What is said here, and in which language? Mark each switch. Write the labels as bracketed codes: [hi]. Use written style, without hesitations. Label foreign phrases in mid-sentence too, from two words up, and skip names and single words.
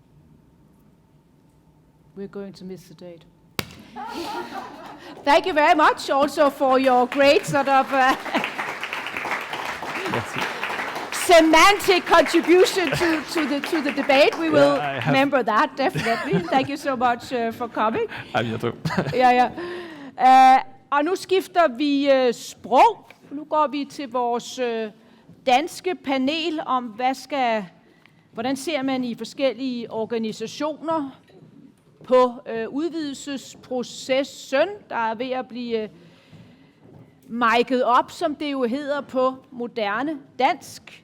[en] We're going to miss the date. Thank you very much also for your great sort of semantic contribution to the debate. We will remember that, definitely. Thank you so much for coming. [da] Og nu skifter vi sprog. Nu går vi til vores danske panel om, hvordan ser man i forskellige organisationer på udvidelsesprocessen, der er ved at blive mic'et op, som det jo hedder på moderne dansk.